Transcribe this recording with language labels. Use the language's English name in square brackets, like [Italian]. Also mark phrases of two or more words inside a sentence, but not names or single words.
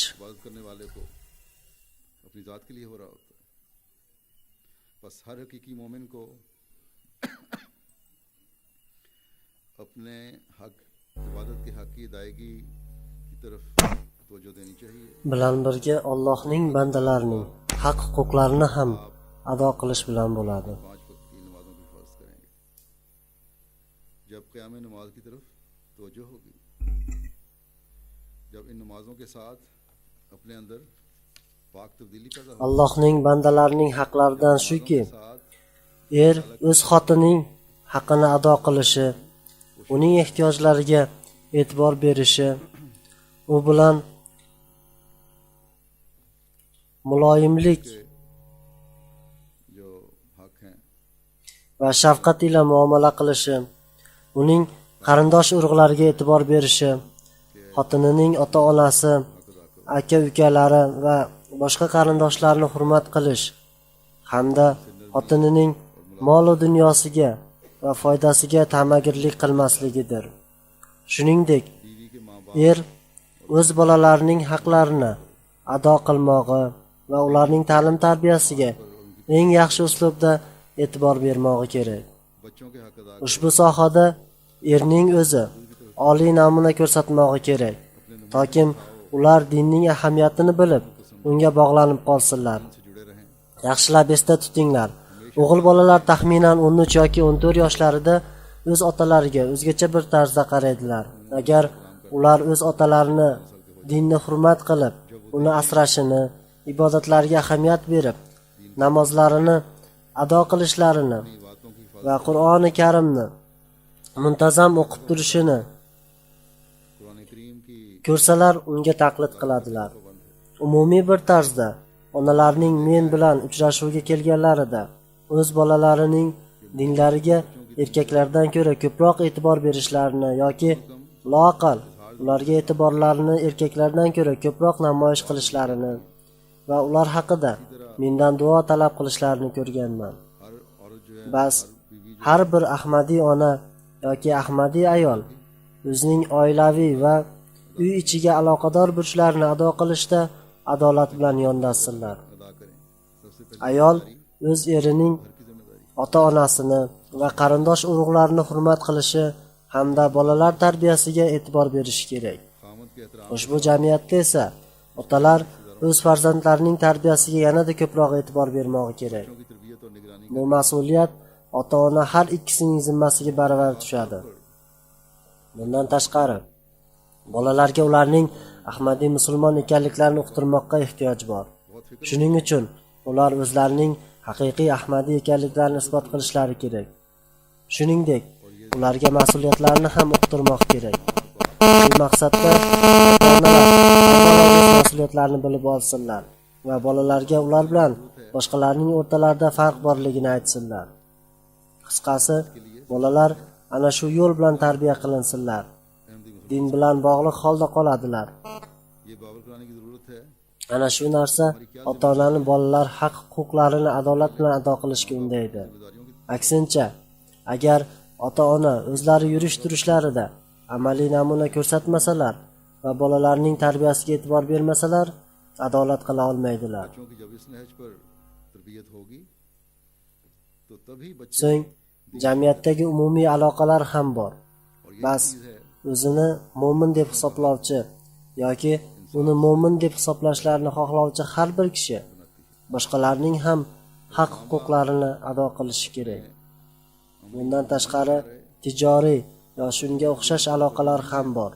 [Urdu] عبادت کرنے والے کو اپنی ذات کے لیے ہو رہا ہوتا ہے بس ہر حقیقی مومن کو اپنے حق عبادت کے حق کی ادائیگی کی طرف توجہ دینی چاہیے [Uzbek] bilan birga Allohning bandalarining haq-huquqlarini ham ado qilish bilan bo'ladi. [Urdu] 5 وقت کی نمازوں کی حفاظت کریں گے جب قیام نماز کی طرف توجہ ہوگی جب ان نمازوں کے ساتھ اپنے اندر پاک تبدیلی پیدا ہوگی [Uzbek] Allohning bandalarining haqlaridan shuki, [Urdu] साथ [Uzbek] er o'z xotining haqqini ado qilishi, uning ehtiyojlariga e'tibor berishi, u bilan muloyimlik [Urdu] جو حق ہیں [Uzbek] va shafqat ila muomala qilishi, uning qarindosh urug'lariga e'tibor berishi, xotinining ota-onasi, aka-ukalari va boshqa qarindoshlarini hurmat qilish hamda xotinining mol va dunyosiga va foydasiga ta'magirlik qilmasligidir. Shuningdek, [Urdu] بیوی کے ماں باپ [Uzbek] er o'z bolalarining haqlarini ado qilmog'i va ularning ta'lim-tarbiyasiga eng yaxshi uslubda e'tibor bermog'i kerak. [Urdu] بچوں کے حق ادا [Uzbek] Ushbu sohada erning o'zi oliy namuna ko'rsatmog'i kerak, toki ular dinning ahamiyatini bilib, unga bog'lanib qolsinlar. [Urdu] سے جڑے رہیں [Uzbek] Yaxshilab esda tutinglar. O'g'il bolalar taxminan 13 yoki 14 yoshlarida o'z otalariga o'zgacha bir tarzda qaraydilar. Agar ular o'z otalarini dinni hurmat qilib, uni asrashini, ibodatlariga ahamiyat berib, namozlarini ado qilishlarini [Urdu] باتوں کی [Uzbek] va Qur'oni Karimni muntazam o'qib turishini [Urdu] قرآن کریم کی [Uzbek] ko'rsalar unga taqlid qiladilar. Umumiy bir tarzda onalarning men bilan uchrashuvga kelganlarida o'z bolalarining dinlariga erkaklardan ko'ra ko'proq e'tibor berishlarini yoki loaqal ularga e'tiborlarini erkaklardan ko'ra ko'proq namoyish qilishlarini va ular haqida mendan duo talab qilishlarini ko'rganman. [Urdu] ہر عورت جو ہے [Uzbek] Bas har bir Ahmadiy ona yoki Ahmadiy ayol o'zining oilaviy va uy ichiga aloqador burchlarini ado qilishda adolat bilan yondashsinlar. [Urdu] ادا کریں سب سے پہلے [Uzbek] Ayol o'z erining [Urdu] کی ذمہ داری [Uzbek] ota-onasini, va qarindosh urug'larni hurmat qilishi hamda bolalar tarbiyasiga e'tibor berishi kerak. [Urdu] خاوند کے احترام [Uzbek] Ushbu jamiyatda esa otalar o'z farzandlarining tarbiyasiga yanada ko'proq e'tibor bermoqi kerak. [Urdu] کی تربیت اور نگرانی [Uzbek] Bu mas'uliyat ota-ona har ikkisining zimmasiga baravar tushadi. Bundan tashqari, bolalarga ularning Ahmadiy musulmon ekanliklarini uqtirmoqqa ehtiyoj bor. Shuning uchun ular o'zlarining haqiqiy Ahmadiy ekanliklarini isbot qilishlari kerak. Shuningdek, ularga mas'uliyatlarni ham uqtirmoq kerak. Shu maqsadda ota-onalar o'z mas'uliyatlarini bilib olsinlar va bolalarga ular bilan boshqalarning o'rtalarida farq borligini aytsinlar. Qisqasi, bolalar ana shu yo'l bilan tarbiya qilinsinlar. Din bilan bog'liq holda qoladilar. [Urdu] یہ باور کرانے کی ضرورت ہے. [Uzbek] Ana shu narsa ota-onani bolalar haq-huquqlarini adolat bilan ado qilishga undaydi. Aksincha, agar ota-ona o'zlari yurish-turishlarida amaliy namuna ko'rsatmasalar va bolalarning tarbiyasiga e'tibor bermasalar, adolat qila olmaydilar. [Urdu] بچوں کی جب اس نہج پر تربیت ہوگی تو تبھی بچے [Uzbek] So'ng jamiyatdagi umumiy aloqalar ham bor. Bas o'zini mo'min deb hisoblovchi yoki uni mo'min deb hisoblashlarini xohlovchi har bir kishi boshqalarning ham haq-huquqlarini ado qilishi kerak. Bundan tashqari, tijoriy va shunga o'xshash aloqalar ham bor.